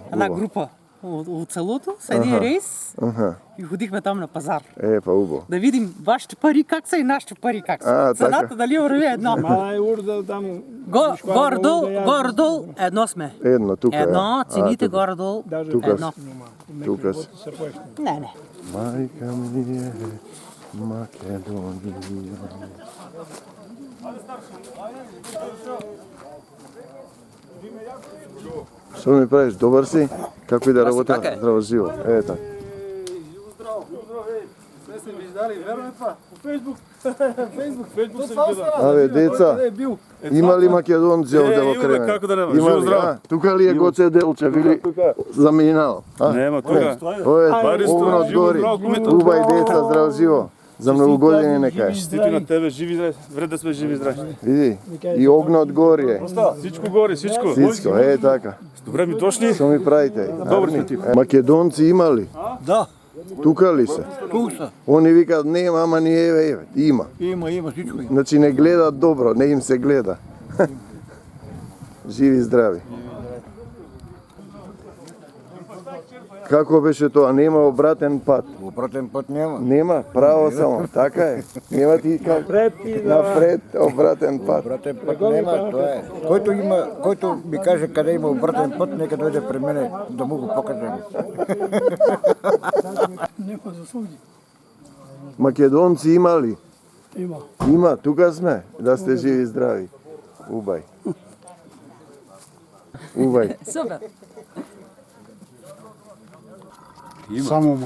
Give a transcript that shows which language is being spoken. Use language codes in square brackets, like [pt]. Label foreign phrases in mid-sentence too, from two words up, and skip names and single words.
[bg] Една група от селото с един рейс и ходихме там на пазар. [mk] Па убаво. [bg] Да видим вашите пари как са и нашите пари как са. Цената дали върви едно. Горе-долу едно сме. Едно, тука е. Едно, цените горе-долу Тука едно. Тука си. Не. [mk] Майка ми е Македонија. Што ми правиш? Добар си? Како и да работам? Здраво живо. Така. [sr] Sve ste mi izdali, verujem pa, u Facebook. Facebook se gleda. [mk] Абе, деца, има ли македонци овде во Кремен? Како да нема, Има живо ли, здраво. Тука ли е Гоце Делче, вили заминал? Нема, тука. Ова е огнот гори. Убај деца, здраво живо. За многу години нека е. Честити на тебе, живи здрави. Вред да сме живи здрави. Види, и огнот гори е. [bg] Всичко гори, всичко. Всичко, така. Добре ми дошли. [mk] Што ми правите? Добро сме ти. Македонци има ли? Да. Тука ли се? [bg] Тук са. [mk] Они викаат нема, ама ни еве, има. [bg] Има, всичко има. Значи не гледат добро, не им се гледа. [mk] Живи и здрави. Како беше тоа? Нема обратен пат. [bg] Обратен път няма. [mk] Нема, право само, така е. Нема ти как напред обратен пат. [bg] Обратен път няма, това е. Който ми каже къде има обратен път, нека дойде при мене да му го покажем. [mk] Македонци има ли? Има. Има, тука сме, да сте живи и здрави. Убај. Убај. Супер. Само